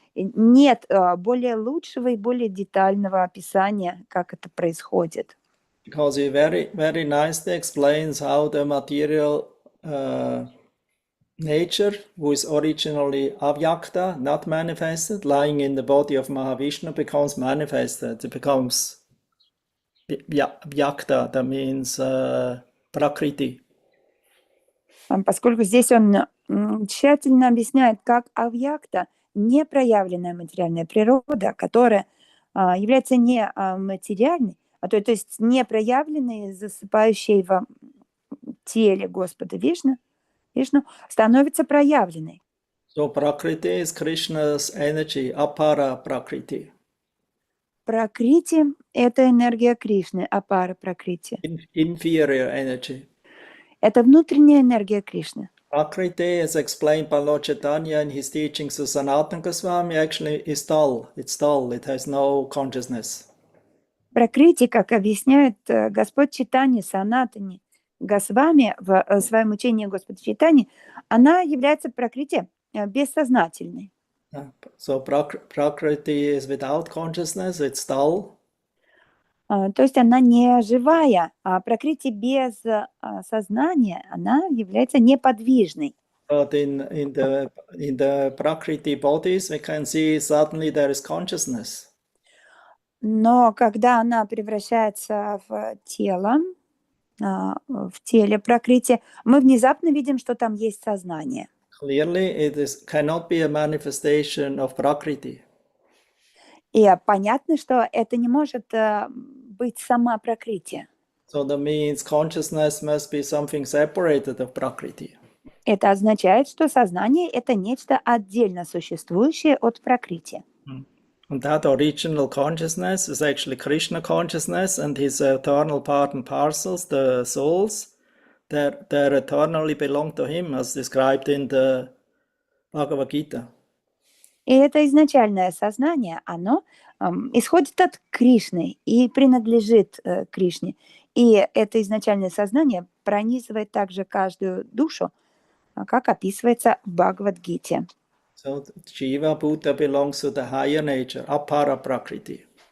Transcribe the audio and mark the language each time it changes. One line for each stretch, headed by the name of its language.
Russian: Нет более лучшего и более детального описания, как это происходит.
English: Because he very, very nicely explains how the material nature, who is originally avyakta, not manifested, lying in the body of Mahavishnu, becomes manifested. It becomes vyakta, that means prakriti.
Russian: Поскольку здесь он тщательно объясняет, как авьякта, непроявленная материальная природа, которая является не материальной, то есть непроявленной, засыпающей в теле Господа Вишну, становится проявленной.
English: So Prakriti is Krishna's energy, apara Prakriti.
Russian: Пракрити – это энергия Кришны, апара Пракрити.
English: Inferior energy.
Russian: Это внутренняя энергия Кришны.
English: Prakriti is explained by Lord Chaitanya in his teachings to Sanatana Goswami, actually is dull. It's dull, it has no consciousness.
Russian: Пракрити, как объясняет Господь Чайтанья Санатани Госвами в своем учении Господа Чайтаньи, она является пракрити бессознательной.
English: So Prakriti is without consciousness, it's dull.
Russian: То есть она не живая, а пракрити без сознания, она является неподвижной.
English: But in the Prakriti bodies, we can see suddenly there is consciousness.
Russian: Но когда она превращается в тело, в теле пракрити, мы внезапно видим, что там есть сознание.
English: Clearly, it cannot be a manifestation of Prakriti.
Russian: И понятно, что это не может быть сама пракрити.
English: So that means consciousness must be something separated of Prakriti.
Russian: Это означает, что сознание – это нечто отдельно существующее от пракрити.
English: And that original consciousness is actually Krishna consciousness, and his eternal part and parcels, the souls, they eternally belong to him, as described in the Bhagavad Gita.
Russian: И это изначальное сознание, оно исходит от Кришны и принадлежит Кришне. И это изначальное сознание пронизывает также каждую душу, как описывается в Бхагавад-гите.
English: So Jiva Bhuta belongs to the higher nature, apara Prakriti.